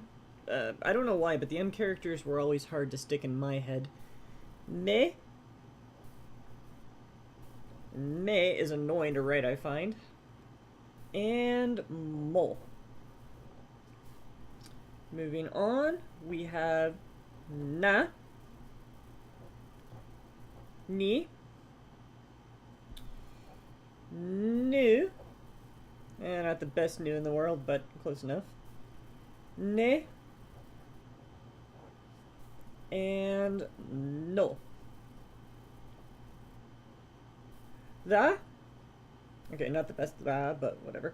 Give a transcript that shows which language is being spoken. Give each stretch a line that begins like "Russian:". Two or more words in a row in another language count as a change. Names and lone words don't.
English: I don't know why, but the M characters were always hard to stick in my head. Me is annoying to write, I find. And mo. Moving on, we have na, ni, nu, and not the best nu in the world, but close enough, ne, and no. The, okay, not the best the, but whatever.